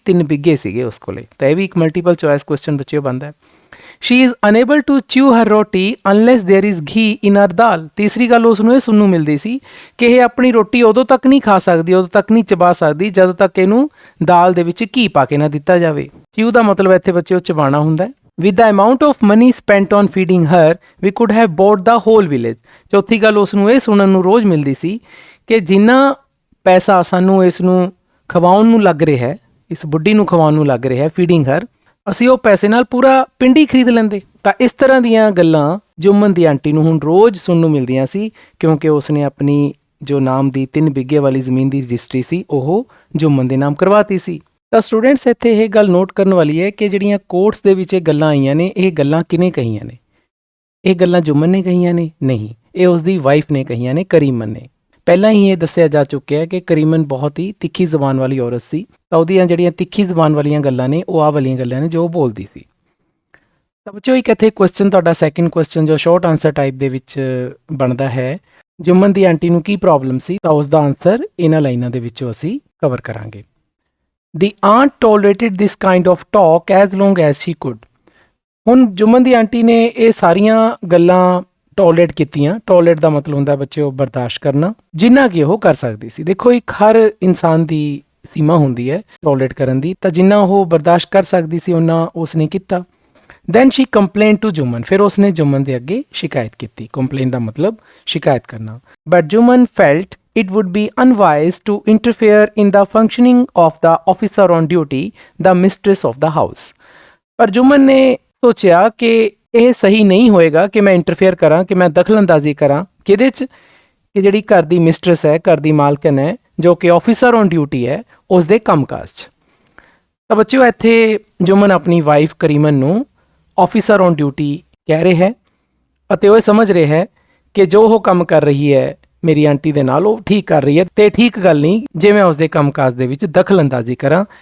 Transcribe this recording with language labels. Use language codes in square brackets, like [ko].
[pa] 3 ਬਿੱਗੇ ਸੀਗੇ ਉਸ ਕੋਲੇ। ਤਾਂ ਇਹ ਵੀ ਇੱਕ ਮਲਟੀਪਲ ਚੋਇਸ ਕੁਐਸਚਨ ਬੱਚਿਓ ਬਣਦਾ ਹੈ। [en] She is unable to chew her roti unless there is ghee in her dal. [pa] ਤੀਸਰੀ ਗੱਲ ਉਸ ਨੂੰ ਇਹ ਸੁਣਨ ਨੂੰ ਮਿਲਦੀ ਸੀ ਕਿ ਇਹ ਆਪਣੀ ਰੋਟੀ ਉਦੋਂ ਤੱਕ ਨਹੀਂ ਖਾ ਸਕਦੀ, ਉਦੋਂ ਤੱਕ ਨਹੀਂ ਚਬਾ ਸਕਦੀ ਜਦੋਂ ਤੱਕ ਇਹਨੂੰ ਦਾਲ ਦੇ ਵਿੱਚ ਘੀ ਪਾ ਕੇ ਨਾ ਦਿੱਤਾ ਜਾਵੇ। ਚਿਊ ਦਾ ਮਤਲਬ ਇੱਥੇ ਬੱਚਿਓ ਚਬਾਣਾ ਹੁੰਦਾ ਹੈ। [en] With the amount of money spent on feeding her, we could have bought the whole village। [pa] ਚੌਥੀ ਗੱਲ ਉਸ ਨੂੰ ਇਹ ਸੁਣਨ ਨੂੰ ਰੋਜ਼ ਮਿਲਦੀ ਸੀ ਕਿ ਜਿੰਨਾ ਪੈਸਾ ਸਾਨੂੰ ਇਸ ਨੂੰ ਖਵਾਉਣ ਨੂੰ ਲੱਗ ਰਿਹਾ ਹੈ, ਇਸ ਬੁੱਢੀ ਨੂੰ ਖਵਾਉਣ ਨੂੰ ਲੱਗ ਰਿਹਾ ਹੈ, [en] feeding her, [pa] ਅਸੀਂ ਉਹ ਪੈਸੇ ਨਾਲ ਪੂਰਾ ਪਿੰਡ ਹੀ ਖਰੀਦ ਲੈਂਦੇ। ਤਾਂ ਇਸ ਤਰ੍ਹਾਂ ਦੀਆਂ ਗੱਲਾਂ ਜੁਮਨ ਦੀ ਆਂਟੀ ਨੂੰ ਹੁਣ ਰੋਜ਼ ਸੁਣਨ ਨੂੰ ਮਿਲਦੀਆਂ ਸੀ, ਕਿਉਂਕਿ ਉਸਨੇ ਆਪਣੀ ਜੋ ਨਾਮ ਦੀ 3 ਬਿੱਗੇ ਵਾਲੀ ਜ਼ਮੀਨ ਦੀ ਰਜਿਸਟਰੀ ਸੀ ਉਹ ਜੁਮਨ ਦੇ ਨਾਮ ਕਰਵਾਤੀ ਸੀ। ਤਾਂ ਸਟੂਡੈਂਟਸ ਇੱਥੇ ਇਹ ਗੱਲ ਨੋਟ ਕਰਨ ਵਾਲੀ ਹੈ ਕਿ ਜਿਹੜੀਆਂ ਕੋਟਸ ਦੇ ਵਿੱਚ ਇਹ ਗੱਲਾਂ ਆਈਆਂ ਨੇ, ਇਹ ਗੱਲਾਂ ਕਿਹਨੇ ਕਹੀਆਂ ਨੇ? ਇਹ ਗੱਲਾਂ ਜੁਮਨ ਨੇ ਕਹੀਆਂ ਨੇ? ਨਹੀਂ, ਇਹ ਉਸਦੀ ਵਾਈਫ ਨੇ ਕਹੀਆਂ ਨੇ, ਕਰੀਮਨ ਨੇ। ਪਹਿਲਾਂ ਹੀ ਇਹ ਦੱਸਿਆ ਜਾ ਚੁੱਕਿਆ ਹੈ ਕਿ ਕਰੀਮਨ ਬਹੁਤ ਹੀ ਤਿੱਖੀ ਜ਼ਬਾਨ ਵਾਲੀ ਔਰਤ ਸੀ। ਤਾਂ ਉਹਦੀਆਂ ਜਿਹੜੀਆਂ ਤਿੱਖੀ ਜ਼ਬਾਨ ਵਾਲੀਆਂ ਗੱਲਾਂ ਨੇ ਉਹ ਆਹ ਵਾਲੀਆਂ ਗੱਲਾਂ ਨੇ ਜੋ ਉਹ ਬੋਲਦੀ ਸੀ। ਤਾਂ ਬੱਚਿਓ ਇੱਕ ਇੱਥੇ ਕੁਐਸਚਨ ਤੁਹਾਡਾ ਸੈਕਿੰਡ ਕੁਐਸਚਨ ਜੋ ਸ਼ਾਰਟ ਆਨਸਰ ਟਾਈਪ ਦੇ ਵਿੱਚ ਬਣਦਾ ਹੈ, ਜੁਮਨ ਦੀ ਆਂਟੀ ਨੂੰ ਕੀ ਪ੍ਰੋਬਲਮ ਸੀ? ਤਾਂ ਉਸ ਦਾ ਆਨਸਰ ਇਹਨਾਂ ਲਾਈਨਾਂ ਦੇ ਵਿੱਚੋਂ ਅਸੀਂ ਕਵਰ ਕਰਾਂਗੇ। [en] The aunt tolerated this kind of talk as long as she could। [pa] ਹੁਣ ਜੁਮਨ ਦੀ ਆਂਟੀ ਨੇ ਇਹ ਸਾਰੀਆਂ ਗੱਲਾਂ ਟੋਲਰੇਟ ਕੀਤੀਆਂ। ਟੋਲਰੇਟ ਦਾ ਮਤਲਬ ਹੁੰਦਾ ਬੱਚਿਓ ਬਰਦਾਸ਼ਤ ਕਰਨਾ, ਜਿੰਨਾ ਕਿ ਉਹ ਕਰ ਸਕਦੀ ਸੀ। ਦੇਖੋ ਇੱਕ ਹਰ ਇਨਸਾਨ ਦੀ ਸੀਮਾ ਹੁੰਦੀ ਹੈ ਟੋਲਰੇਟ ਕਰਨ ਦੀ, ਤਾਂ ਜਿੰਨਾ ਉਹ ਬਰਦਾਸ਼ਤ ਕਰ ਸਕਦੀ ਸੀ ਉਹਨਾਂ ਉਸਨੇ ਕੀਤਾ। [en] Then she complain to Jumman. [pa] ਫਿਰ ਉਸਨੇ ਜੁਮਨ ਦੇ ਅੱਗੇ ਸ਼ਿਕਾਇਤ ਕੀਤੀ। ਕੰਪਲੇਨ ਦਾ ਮਤਲਬ ਸ਼ਿਕਾਇਤ ਕਰਨਾ। [en] But Jumman felt it would be unwise to interfere in the functioning of the officer on duty, the mistress of the house। [pa] ਪਰ ਜੁਮਨ ਨੇ ਸੋਚਿਆ ਕਿ ਇਹ ਸਹੀ ਨਹੀਂ ਹੋਏਗਾ ਕਿ ਮੈਂ ਇੰਟਰਫੇਅਰ ਕਰਾਂ, ਕਿ ਮੈਂ ਦਖਲਅੰਦਾਜ਼ੀ ਕਰਾਂ ਕਿਹਦੇ 'ਚ? ਕਿ ਜਿਹੜੀ ਘਰ ਦੀ ਮਿਸਟਰਸ ਹੈ, ਘਰ ਦੀ ਮਾਲਕਨ ਹੈ, ਜੋ ਕਿ [en] officer on duty [pa] ਹੈ, ਉਸ ਦੇ ਕੰਮਕਾਜ 'ਚ। ਤਾਂ ਬੱਚਿਓ ਇੱਥੇ ਜੁਮਨ ਆਪਣੀ ਵਾਈਫ ਕਰੀਮਨ ਨੂੰ [en] officer on duty [pa] ਕਹਿ ਰਿਹਾ ਹੈ ਅਤੇ ਉਹ ਸਮਝ ਰਿਹਾ ਹੈ ਕਿ ਜੋ ਉਹ ਕੰਮ ਕਰ ਰਹੀ ਹੈ ਮੇਰੀ ਆਂਟੀ ਦੇ ਨਾਲ ਉਹ ਠੀਕ ਕਰ ਰਹੀ ਹੈ ਤੇ ਠੀਕ ਗੱਲ ਨਹੀਂ ਜੇ ਮੈਂ ਉਸਦੇ ਕੰਮਕਾਜ ਦੇ ਵਿੱਚ ਦਖਲਅੰਦਾਜ਼ੀ ਕਰਾਂ।